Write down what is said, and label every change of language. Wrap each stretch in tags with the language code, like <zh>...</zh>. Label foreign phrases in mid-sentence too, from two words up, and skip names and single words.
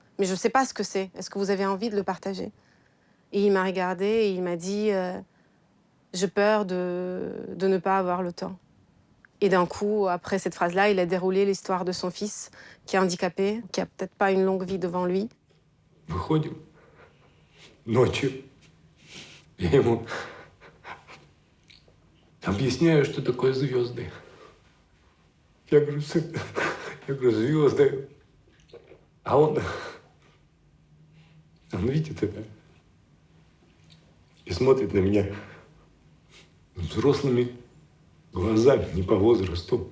<fr>Mais je ne sais pas ce que c'est. Est-ce que vous avez envie de le partager ?» Et il m'a regardé et il m'a dit j'ai peur de ne pas avoir le temps. Et d'un coup, après cette phrase-là, il a déroulé l'histoire de son fils, qui est handicapé, qui a peut-être pas une longue vie devant lui.</fr> <ru>Выходим ночью. Я ему объясняю, что такое звезды. Я говорю, сын, я говорю, звезды. А он видит это и смотрит на меня взрослыми глазами, не по возрасту.</ru>